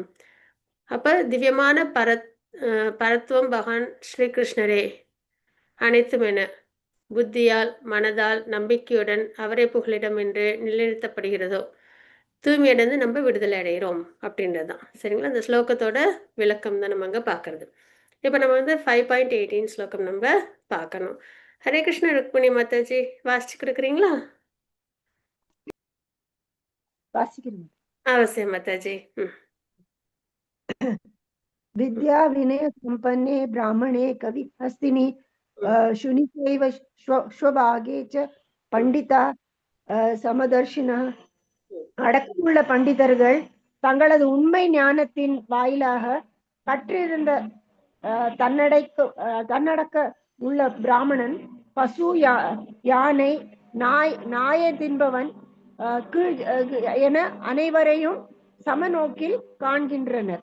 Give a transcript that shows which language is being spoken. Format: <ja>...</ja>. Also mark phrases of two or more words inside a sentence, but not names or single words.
<ta>அப்போ திவ்யமான பரத்துவம் பகவான் ஸ்ரீகிருஷ்ணரே அனைத்தும் என புத்தியால், மனதால், நம்பிக்கையுடன் அவரே புகலிடம் என்று நிலைநிறுத்தப்படுகிறதோ தூய்மையடைந்து நம்ம விடுதலை அடைகிறோம் அப்படின்றது தான், சரிங்களா? அந்த ஸ்லோகத்தோட விளக்கம் தான் நம்ம அங்கே பார்க்கறது. இப்போ நம்ம வந்து 5.18 ஸ்லோகம் நம்ம பார்க்கணும். ஹரே கிருஷ்ண. ருக்மிணி மாதாஜி வாசிச்சு கொடுக்குறீங்களா? வாசிக்கிறேன். அவசியம் மாதாஜி.</ta> <sa>विद्या विनय संपन्ने ब्राह्मणे कवि हस्तिनि शुनिचैव स्वभागे च पण्डिता समदर्शिना.</sa> <ta>அடக்கமுள்ள பண்டிதர்கள் தங்களது உண்மை ஞானத்தின் வாயிலாக கற்றிருந்த தன்னடக்க உள்ள பிராமணன், பசு, யானை, நாயை தின்பவன் என அனைவரையும் சமநோக்கில் காண்கின்றனர்.</ta>